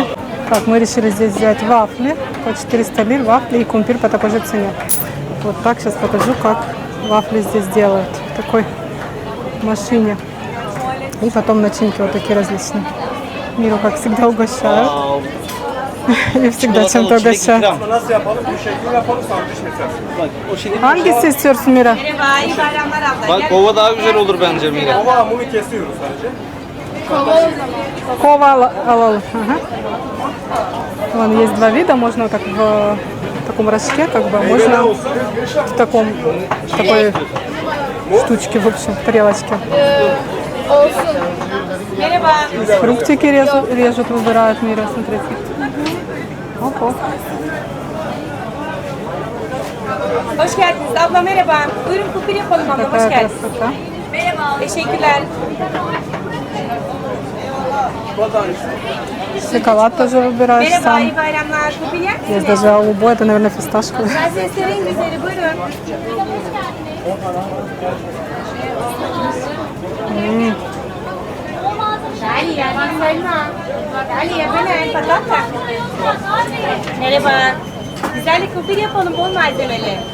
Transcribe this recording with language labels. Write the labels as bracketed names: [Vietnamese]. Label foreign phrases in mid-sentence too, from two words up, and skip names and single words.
[Russian] Так, мы решили здесь взять вафли по 400 лир, вафли и кумпир по такой же цене. Вот так сейчас покажу, как вафли здесь делают в такой машине. И потом начинки вот такие различные. Миру, как всегда, угощают. И всегда чем-то угощают. [Turkish] Hangisi istiyorsun Mira? Merhaba, iyi bayramlar abla. Bak kova daha güzel olur bence Mira. Kova hamuru kesiyoruz sadece. Kova alalım. Ага. [Russian] Вон есть два вида, можно так в таком рожке, как бы, можно в такой штучке, в общем, в тарелочке. [Turkish] Merhaba. [Russian] Фруктики режут, выбирают Мира, смотрите. Оп-оп. [Turkish] Hoş geldiniz. Abla merhaba. Buyurun kumpir yapalım abla. Hoş [Russian] Такая [Turkish] geldiniz. [Russian] красота. [Turkish] Merhaba. Teşekkürler. [Russian] Шоколад тоже выбираешь [Turkish] Merhaba, [Russian] сам. [Turkish] iyi bayramlar. Kumpir yer misiniz? [Russian] Есть даже голубой, это, наверное, фисташковый. [Turkish] Seslerin güzeli buyurun. Dali ya, bak Selma. Dali ya, ben patata. Merhaba. Güzel bir kumpir yapalım, bol malzemeli.